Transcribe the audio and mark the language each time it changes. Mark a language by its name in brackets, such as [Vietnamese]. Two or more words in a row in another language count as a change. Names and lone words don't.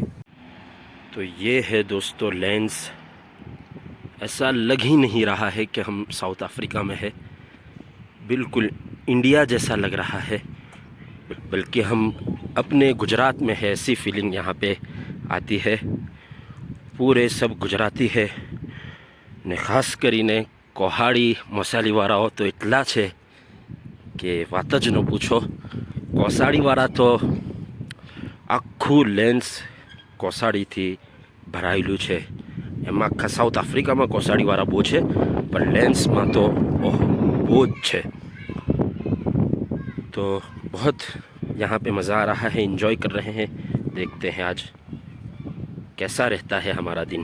[Urdu] تو یہ ہے دوستو لینس، ایسا لگ ہی نہیں رہا ہے کہ ہم ساؤتھ افریقہ میں ہے، بالکل انڈیا جیسا لگ رہا ہے، بلکہ ہم اپنے گجرات میں ہے، ایسی فیلنگ یہاں پہ آتی ہے۔ پورے سب گجراتی ہے [Gujarati] ને ખાસ કરીને કોહાડી મોસાલીવાળાઓ તો એટલા છે કે વાત જ ન પૂછો। કોસાડીવાળા તો આખું લેન્સ કોસાડીથી ભરાયેલું છે, એમાં આખા સાઉથ આફ્રિકામાં કોસાડીવાળા બહુ છે, પણ લેન્સમાં તો બહુ જ છે। [Urdu] تو بہت یہاں پہ مزہ آ رہا ہے، انجوائے کر رہے ہیں، دیکھتے ہیں آج کیسا رہتا ہے ہمارا دن۔